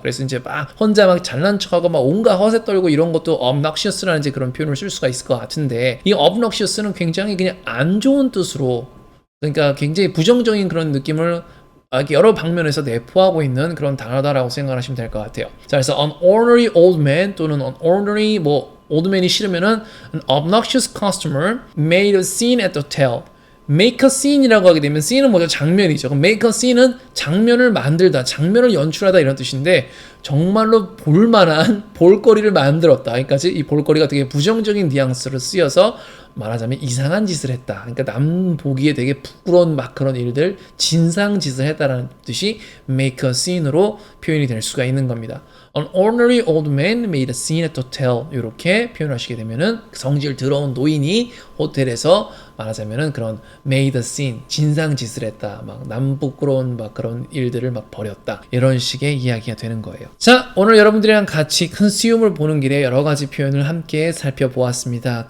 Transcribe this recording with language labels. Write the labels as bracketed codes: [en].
[ko] 그래서 이제 막 혼자 막 잘난 척하고 막 온갖 허세 떨고 이런 것도 obnoxious라는 이제 그런 표현을 쓸 수가 있을 것 같은데 이 obnoxious는 굉장히 그냥 안 좋은 뜻으로 그러니까 굉장히 부정적인 그런 느낌을 여러 방면에서 내포하고 있는 그런 단어다라고 생각하시면 될 것 같아요. [en] 자, 그래서 an ornery old man 또는 an ornery old man이 [ko] 싫으면은 [en] an obnoxious customer made a scene at the hotel. [ko] make a scene이라고 하게 되면 scene은 뭐죠? 장면이죠. 그럼 make a scene은 장면을 만들다, 장면을 연출하다 이런 뜻인데 정말로 볼만한 볼거리를 만들었다. 그러니까 이 볼거리가 되게 부정적인 뉘앙스로 쓰여서 말하자면 이상한 짓을 했다. 그러니까 남 보기에 되게 부끄러운 막 그런 일들, 진상 짓을 했다라는 뜻이 make a scene으로 표현이 될 수가 있는 겁니다. [en] An ornery old man made a scene at the hotel. [ko] 이렇게 표현하시게 되면은 성질 더러운 노인이 호텔에서 말하자면은 그런 made a scene, 진상 짓을 했다. 막 남 부끄러운 막 그런 일들을 막 벌였다. 이런 식의 이야기가 되는 거예요. 자, 오늘 여러분들이랑 같이 consume을 보는 길에 여러 가지 표현을 함께 살펴보았습니다.